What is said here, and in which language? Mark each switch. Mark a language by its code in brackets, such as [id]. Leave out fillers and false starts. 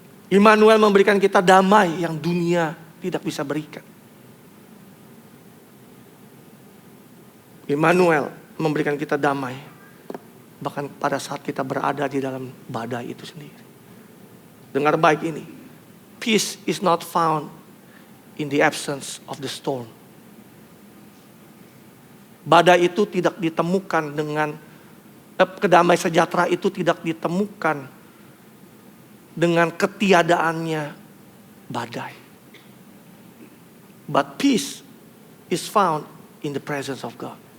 [id] Immanuel memberikan kita damai yang dunia tidak bisa berikan. Immanuel memberikan kita damai bahkan pada saat kita berada di dalam badai itu sendiri. Dengar baik ini. [en] Peace is not found in the absence of the storm. [id] Badai itu tidak ditemukan dengan kedamaian sejahtera itu tidak ditemukan dengan ketiadaannya badai. [en] But peace is found in the presence of God.